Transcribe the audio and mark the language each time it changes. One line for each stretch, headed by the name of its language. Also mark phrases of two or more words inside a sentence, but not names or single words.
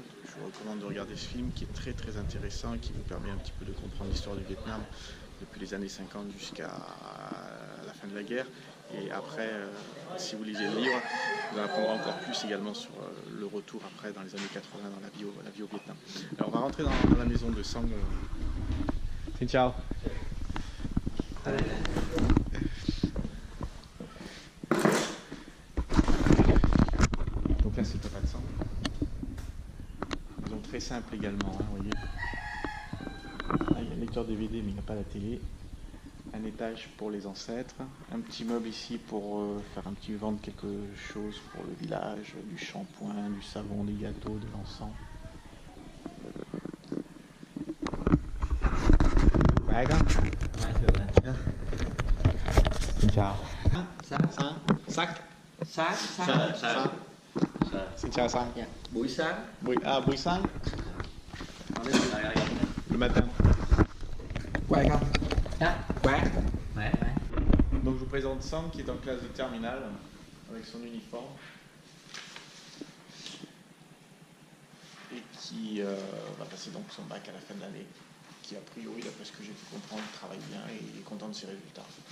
French: Je vous recommande de regarder ce film qui est très intéressant et qui vous permet un petit peu de comprendre l'histoire du Vietnam depuis les années 50 jusqu'à la fin de la guerre. Et après, si vous lisez le livre, vous en apprendrez encore plus également sur le retour après dans les années 80 dans la vie au Vietnam. Alors on va rentrer dans la maison de Sang.
Vietnamese: Xin chào.
French: Donc là c'est Papa de Sang. Maison très simple également, hein, vous voyez. Là, il y a un lecteur DVD mais il n'y a pas la télé. un étage pour les ancêtres, un petit meuble ici pour faire un petit vendre quelque chose pour le village, du shampoing, du savon, des gâteaux, de l'encens.
Vietnamese: Khỏe con. Xin chào. Sắc. Sáng. Xin chào Sang. Dạ. Buổi sáng. Buổi sáng.
French: Le matin.
Vietnamese: Khỏe không? Dạ. Khỏe. Khỏe.
French: Donc je vous présente Sam qui est en classe de terminale avec son uniforme et qui va passer donc son bac à la fin de l'année, qui a priori, d'après ce que j'ai pu comprendre, travaille bien et il est content de ses résultats.